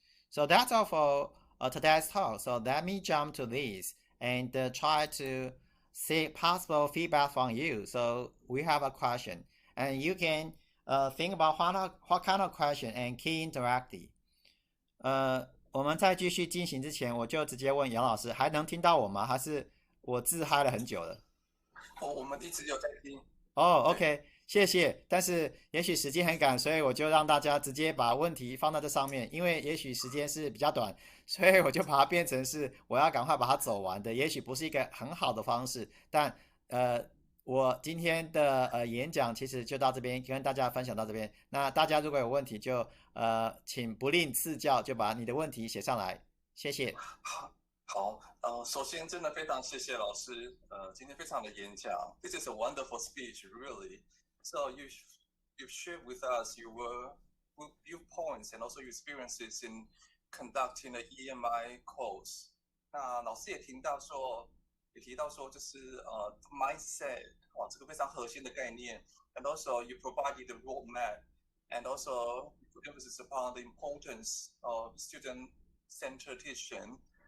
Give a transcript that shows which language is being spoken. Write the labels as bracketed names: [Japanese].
[English] So that's all for today's talk. So let me jump to this and try to see possible feedback from you. So we have a question, and you can think about what kind of question and key interactive. [Chinese] 我们在继续进行之前，我就直接问杨老师，还能听到我吗？还是我自嗨了很久了？我们一直有在听。 OK， 谢谢。但是也许时间很赶，所以我就让大家直接把问题放在这上面，因为也许时间是比较短，所以我就把它变成是我要赶快把它走完的。也许不是一个很好的方式，但我今天的演讲其实就到这边，跟大家分享到这边。那大家如果有问题就请不吝赐教，就把你的问题写上来，谢谢。好，首先真的非常谢谢老师，今天非常的演讲。 [English] This is a wonderful speech, really. So you shared with us your viewpoints and also your experiences in conducting the EMI course. [Chinese] 那老师也提到说，就是mindset 这个非常核心的概念。 [English] And also you provided the roadmap, and also you emphasis upon the importance of student-centered teaching.